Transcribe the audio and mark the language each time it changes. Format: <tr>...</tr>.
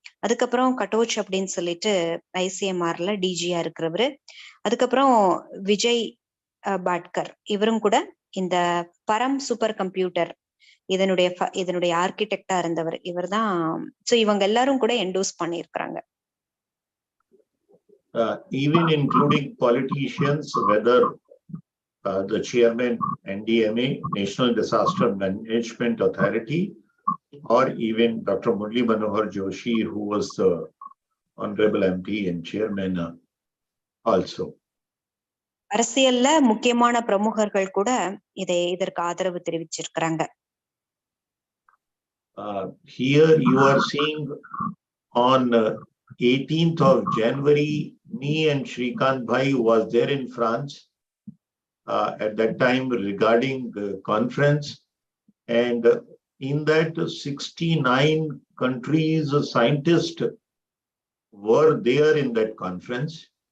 <ta>அதுக்கப்புறம் கட்டோச் அப்படின்னு சொல்லிட்டு ஐசிஎம்ஆர்ல டிஜியா இருக்கிறவரு. அதுக்கப்புறம் விஜய் பாட்கர், இவரும் கூட இந்த பரம் சூப்பர் கம்ப்யூட்டர் இதனுடைய ஆர்கிடெக்டா இருந்தவர் இவர் தான். சோ இவங்க எல்லாரும் கூட என்டோஸ் பண்ணிருக்கிறாங்க.</ta> <en>Even including politicians, whether the chairman NDMA, National Disaster Management Authority, or even Dr. Murli Manohar Joshi, who was the honorable MP and chairman also.</en> <ta>அரசியல்ல முக்கியமான பிரமுகர்கள் கூட இதற்கு ஆதரவு தெரிவிச்சிருக்கிறாங்க.</ta> <en>Here you are seeing on 18th of January, me and Shrikant Bhai was there in France at that time regarding the conference, and in that 69 countries scientists were there in that conference.</en>